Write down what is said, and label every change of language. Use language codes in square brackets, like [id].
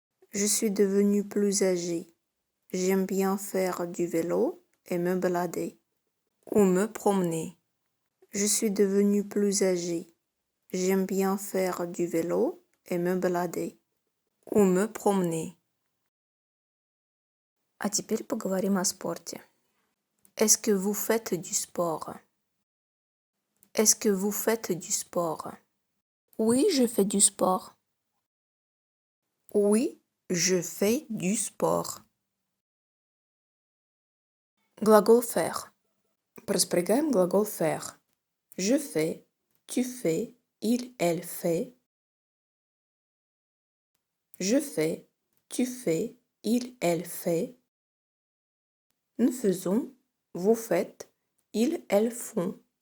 [fr] Je suis devenue plus âgée. J'aime bien faire du vélo et me balader ou me promener. Je suis devenue plus âgée. J'aime bien faire du vélo et me balader ou me promener. [ru] А теперь поговорим о спорте. [fr] Est-ce que vous faites du sport? Est-ce que vous faites du sport? Oui, je fais du sport. Oui, je fais du sport. [ru] Глагол faire. Проспрягаем глагол faire. [fr] Je fais, tu fais, il, elle fait. Je fais, tu fais, il, elle fait. Nous faisons, vous faites, ils, elles font.